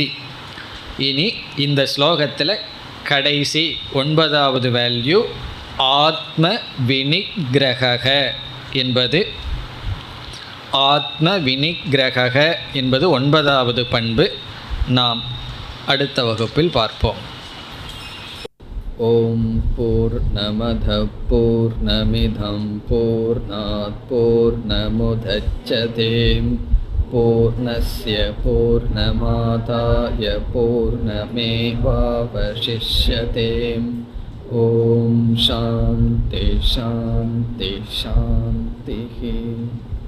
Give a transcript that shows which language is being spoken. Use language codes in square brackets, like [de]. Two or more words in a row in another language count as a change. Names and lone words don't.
[ta] இனி இந்த ஸ்லோகத்தில் கடைசி 9வது வேல்யூ [sa] आत्म विनिग्रह [ta] என்பது. [sa] आत्म विनिग्रह [ta] என்பது 9வது பண்பு. நாம் அடுத்த வகுப்பில் பார்ப்போம். [sa] ॐ पूर्णमद पूर्णमिदं पूर्णात् पूर्णमुदच्यते पूर्णस्य पूर्णमादाय पूर्णमेवावशिष्यते. ॐ शान्ति शान्ति शान्ति.